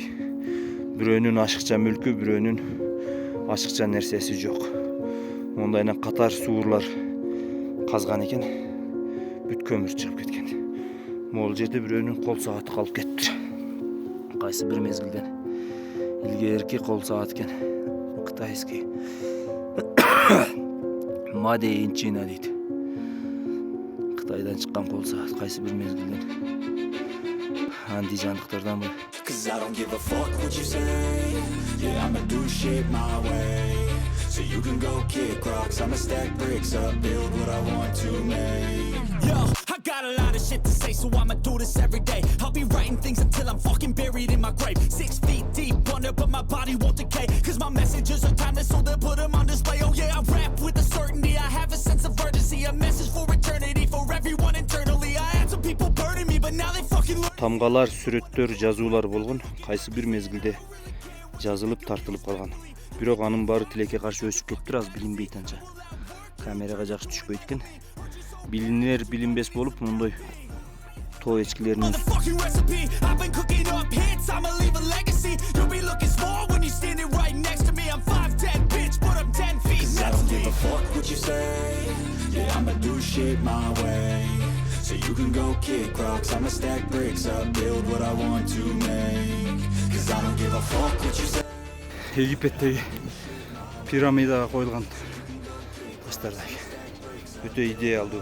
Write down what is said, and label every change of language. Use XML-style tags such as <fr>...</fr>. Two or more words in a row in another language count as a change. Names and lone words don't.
<ky>Бирөөнүн ашыкча мүлкү, бирөөнүн ашыкча нерсеси жок. Ондайынан катар суурлар казган экен, бүт көмүр чыгып кеткен. Могул жерде бирөөнүн кол сааты калып кетиптир. Кайсы бир мезгилден илгерки кол саат экен. Кытайский.</ky> <en>Made in China дейт.</en> <ky>Кытайдан чыккан кол саат кайсы бир мезгилден андижандыктардан бул.</ky> <en>Cause I don't give a fuck what you say. Yeah, I'ma do shit my way. So you can go kick rocks, I'ma stack bricks up, build what I want to make. Yo, I got a lot of shit to say, so I'ma do this every day. I'll be writing things until I'm fucking buried in my grave. 6 feet deep under, but my body won't decay. Cause my messages are timeless, so they'll put them on display. Oh yeah, I rap with a certainty, I have a sense of urgency. A message for eternity, for everyone internally. I had some people burning me, but now they fucking learn.</en> <ky>Тамгалар, сүрөттөр, жазуулар болгон, кайсы бир мезгилде жазылып тартылып калган. Бирок анын баары тилекке каршы өсүп кетиптир, аз билинбейт анча. Камерага жакшы түшпөйт экен. Билинер билинбес болуп мындай тоо эчкилеринин</ky> <en>So you can go kick rocks, I'ma stack bricks up, build what I want to make. Cause I don't give a fuck what you say.</en> <ky>Египеттеги пирамидага коюлган таштардай өтө идеалдуу.</ky>